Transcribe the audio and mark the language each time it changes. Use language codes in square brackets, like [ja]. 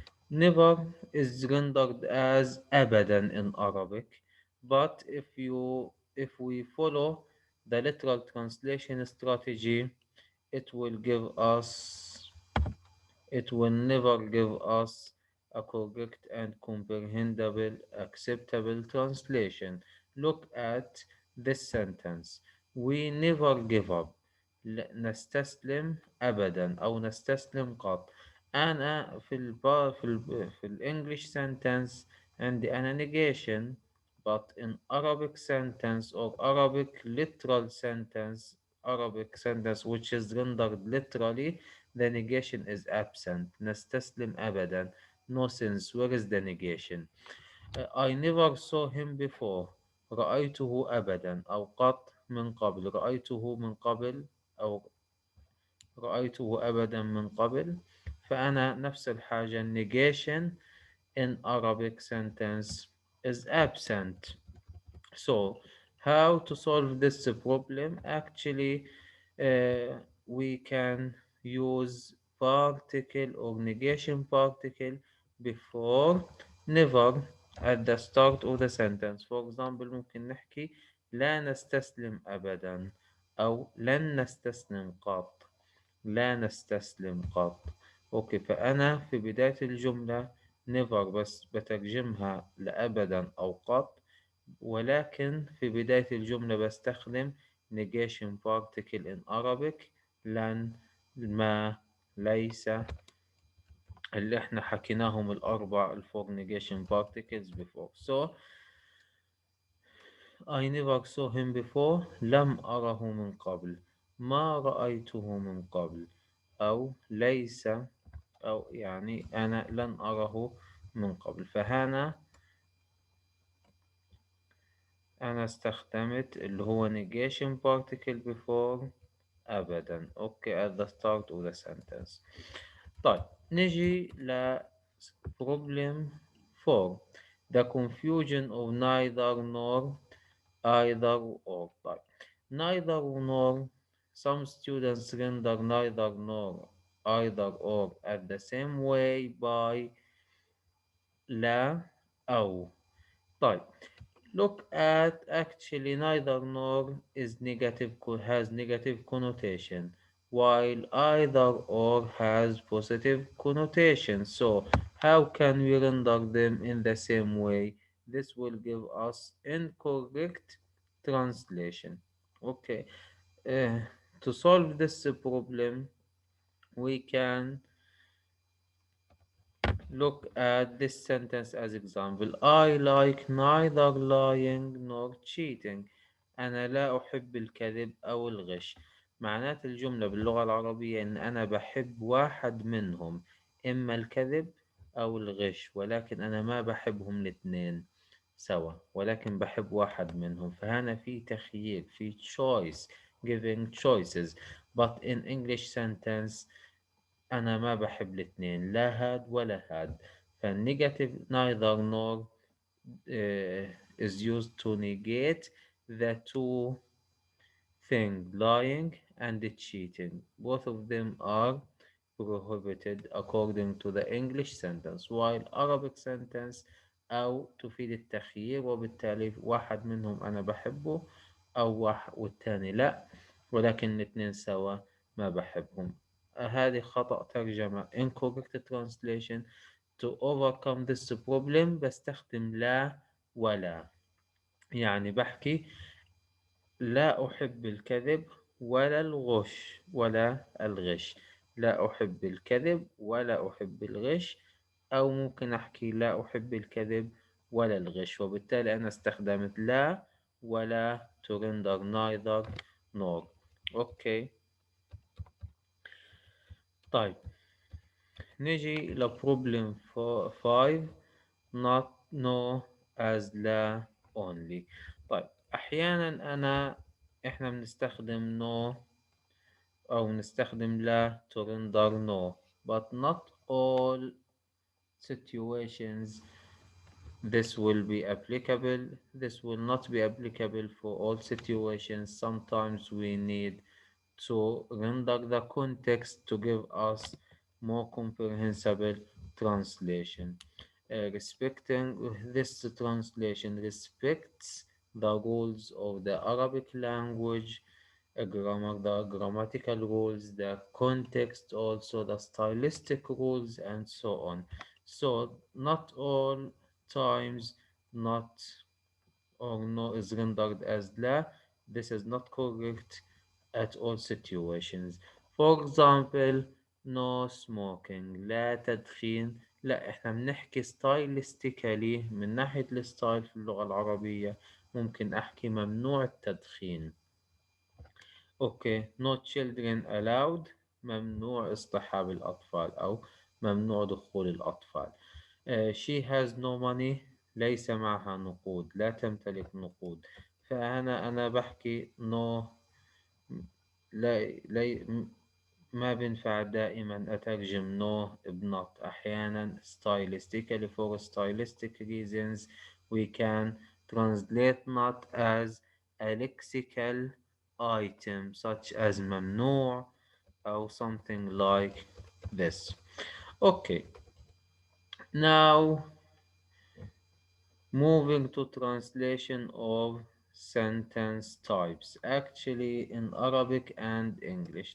[en] Never is rendered as abadan in Arabic, but if we follow the literal translation strategy, it will give us it will never give us a correct and comprehensible, acceptable translation. Look at this sentence. We never give up. [ar] نستسلم أبدا أو نستسلم قط. أنا في ال [en] English sentence [ar] عندي أنا [en] negation, but in Arabic sentence or Arabic sentence which is rendered literally, the negation is absent. [ar] نستسلم أبدا. [en] No sense. Where is the negation? I never saw him before. [ar] رأيته أبدا أو قط من قبل. رأيته من قبل أو رأيته أبدا من قبل. فأنا نفس الحاجة [en] negation in Arabic sentence is absent. So, how to solve this problem? Actually, we can use particle or negation particle before never at the start of the sentence. For example, [ar] ممكن نحكي لا نستسلم أبدا أو لن نستسلم قط. لا نستسلم قط. أوكي، فأنا في بداية الجملة never بس بترجمها لأبدا أو قط. ولكن في بداية الجملة بستخدم [en] negation particle in Arabic [ar] لن ما ليس اللي احنا حكيناهم الأربع الفور [en] negation particles before. So I never saw him before. [ar] لم أره من قبل. ما رأيته من قبل. أو ليس أو يعني أنا لن أره من قبل. فهنا أنا استخدمت اللي هو [en] negation particle before [ar] أبدا. [en] Okay at the start of the sentence. [ar] طيب نجي ل problem 4. [en] The confusion of neither nor, either or. طيب. Neither nor, some students render neither nor, either or at the same way by لا أو. طيب. Look at actually neither nor is has negative connotation, while either or has positive connotation. So how can we render them in the same way? This will give us incorrect translation. Okay. Uh, to solve this problem, we can look at this sentence as example. I like neither lying nor cheating. [ar] أنا لا أحب الكذب أو الغش. معنات الجملة باللغة العربية إن أنا بحب واحد منهم، إما الكذب أو الغش، ولكن أنا ما بحبهم الاثنين سوا، ولكن بحب واحد منهم. فهنا في تخيير، في [en] choice, giving choices. But in English sentence [ar] أنا ما بحب الاتنين، لا هاد ولا هاد. [en] فالنيجاتيف neither nor is used to negate the two things, lying and cheating. Both of them are prohibited according to the English sentence, while Arabic sentence [ar] أو تفيد التخيير، وبالتالي واحد منهم أنا بحبه أو واحد والتاني لا، ولكن الاثنين سوا ما بحبهم. هذه خطأ ترجمة [en] incorrect translation. To overcome this problem [ar] بستخدم لا ولا. يعني بحكي لا أحب الكذب ولا الغش ولا الغش. لا أحب الكذب ولا أحب الغش. أو ممكن أحكي لا أحب الكذب ولا الغش، وبالتالي أنا استخدمت لا ولا to render neither nor. أوكي. طيب. نجي ل problem 5. [en] not no as لا only. [ar] طيب. أحيانا إحنا بنستخدم no أو نستخدم لا to render no, [en] but not all situations this will be applicable. This will not be applicable for all situations. Sometimes we need to render the context to give us more comprehensible translation. Respecting this translation respects the rules of the Arabic language, grammar, the grammatical rules, the context, also the stylistic rules, and so on. So, not all times, not or no is rendered as لا. This is not correct at all situations. For example, no smoking، [ar] لا تدخين. لا، احنا بنحكي stylistically من ناحية الستايل في اللغة العربية. ممكن احكي ممنوع التدخين. اوكي. [en] no children allowed، [ar] ممنوع اصطحاب الأطفال أو ممنوع دخول الأطفال. [en] she has no money، [ar] ليس معها نقود، لا تمتلك نقود. فأنا بحكي no. لا, لا ما بينفع دائما أترجم no بنوت. [en] أحيانا stylistically for stylistic reasons we can translate not as a lexical item such as ممنوع or something like this. Okay, now moving to translation of sentence types, actually in Arabic and English.